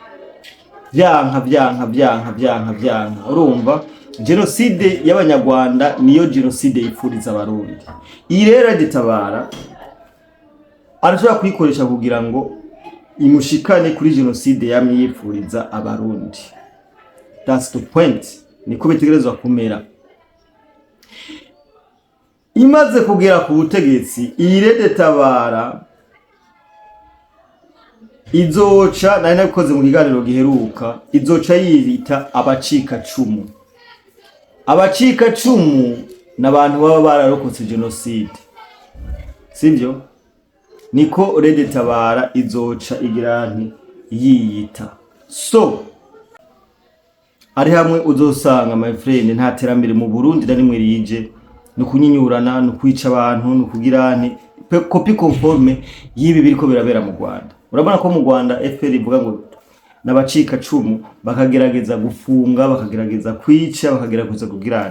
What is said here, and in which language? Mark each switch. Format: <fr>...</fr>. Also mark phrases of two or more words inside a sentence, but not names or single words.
<rn>Vyanka. Urumva? Genocide y'abanyarwanda niyo genocide yipfuriza abarundi. Iyi rero Red Tabara arashobora kuyikoresha kugira ngo imushikane kuri genocide yamye yipfuriza abarundi.</rn> <en>That's the point.</en> <rn>Niko bitegerezwa kumera. Imaze kugera ku butegetsi, iyi Red Tabara izoca, nari nabikoze mu kiganiro giheruka, izoca yirita abacika cumu. Abacika cumu n'abantu baba bararokotse genocide, sivyo? Niko Red Tabara izoca igira nti yiyita. So ari hamwe uzosanga</rn> <en>my friend</en> <rn>nta terambere mu Burundi na rimwe rije, no kunyinyurana, no kwica abantu, no kugira nti</rn> <fr>copy conforme</fr> <rn>yibi biriko birabera mu Rwanda. Urabona ko mu Rwanda FPR ivuga ngo n'abacika cumu bakagerageza gufunga, bakagerageza kwica, bakagerageza kugirana.</rn>